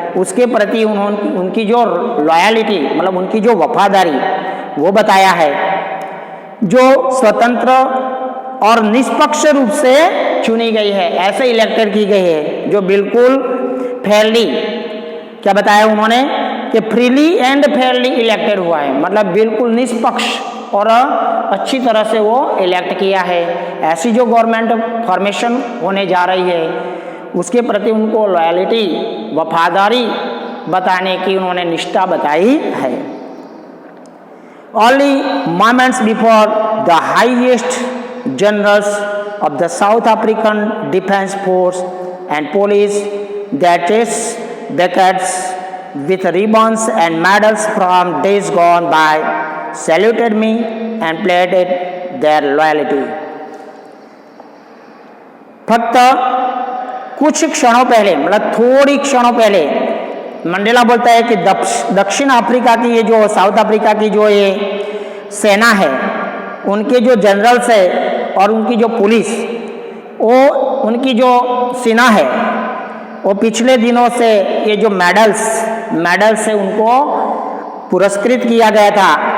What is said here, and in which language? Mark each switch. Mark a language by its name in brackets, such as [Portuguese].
[Hindi] उसके प्रति उनकी जो लॉयलिटी मतलब उनकी जो वफादारी वो बताया है, जो स्वतंत्र और निष्पक्ष रूप से चुनी गई है, ऐसे इलेक्टेड की गई है, जो बिल्कुल फेयरली, क्या बताया उन्होंने कि [English] freely and fairly elected [Hindi] हुआ है, मतलब बिल्कुल निष्पक्ष और अच्छी तरह से वो इलेक्ट किया है। ऐसी जो गवर्नमेंट फॉर्मेशन होने जा रही है उसके प्रति उनको लॉयलिटी, वफादारी बताने की उन्होंने निष्ठा बताई है। [English] Only moments before the highest generals of the South African Defence Force and Police, that is Beckets with ribbons and medals from days gone by, saluted me and pledged their loyalty. [Hindi] फक्त कुछ क्षणों पहले, मतलब थोड़ी क्षणों पहले Mandela बोलता है कि दक्षिण अफ्रीका की ये जो साउथ अफ्रीका की जो ये सेना है, उनके जो जनरल्स है और उनकी जो पुलिस, वो उनकी जो सेना है, वो पिछले दिनों से ये जो मेडल्स से उनको पुरस्कृत किया गया था।